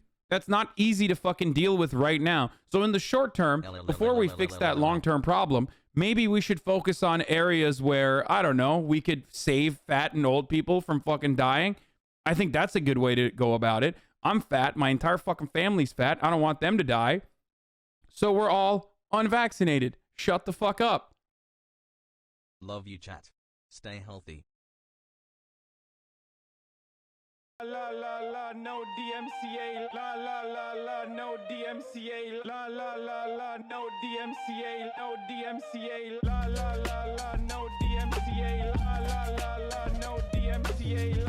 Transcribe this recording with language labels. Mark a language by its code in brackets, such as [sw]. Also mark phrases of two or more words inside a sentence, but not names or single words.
[en] That's not easy to fucking deal with right now. So in the short term, before we fix that long-term problem, maybe we should focus on areas where, I don't know, we could save fat and old people from fucking dying. I think that's a good way to go about it. I'm fat. My entire fucking family's fat. I don't want them to die. So we're all unvaccinated. Shut the fuck up. Love you, chat. Stay healthy. La la la, no DMCA. La la la la, no DMCA. La la la la, no DMCA. No DMCA. La la la la, no DMCA. La la la la, no DMCA.